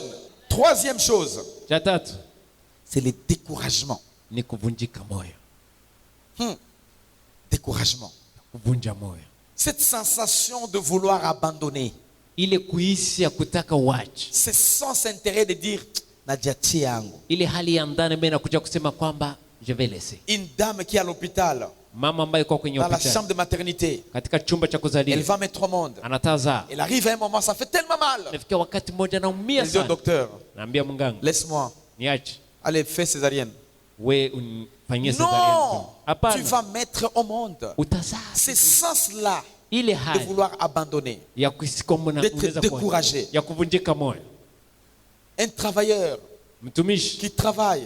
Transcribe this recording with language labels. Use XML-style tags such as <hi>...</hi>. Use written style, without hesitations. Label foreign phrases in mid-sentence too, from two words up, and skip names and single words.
<fr>Troisième chose, c'est le découragement. Découragement. Cette sensation de vouloir abandonner. C'est sans intérêt de dire</fr> <sw>ile hali ya ndani mimi nakuja kusema kwamba</sw> <fr>je vais laisser. Une dame qui est à l'hôpital.</fr> <sw>Mama ambaye kwa kwenye</sw> <fr>dans la chambre de maternité.</fr> <sw>Katika chumba cha kuzalia.</sw> <fr>Elle va mettre au monde.</fr> <sw>Anataza.</sw> <fr>Elle arrive à un moment, ça fait tellement mal.</fr> <sw>Nafikia wakati mmoja naumia sana.</sw> <fr>Elle dit au docteur.</fr> <sw>Naambia mganga.</sw> <fr>Laisse-moi.</fr> <sw>Niache.</sw> <fr>Allez, fais césarienne.</fr> <sw>We unifanyie césarienne.</sw> <fr>Non. Tu vas mettre au monde. C'est sans cela. De vouloir abandonner. D'être découragé. Un travailleur qui travaille.</fr>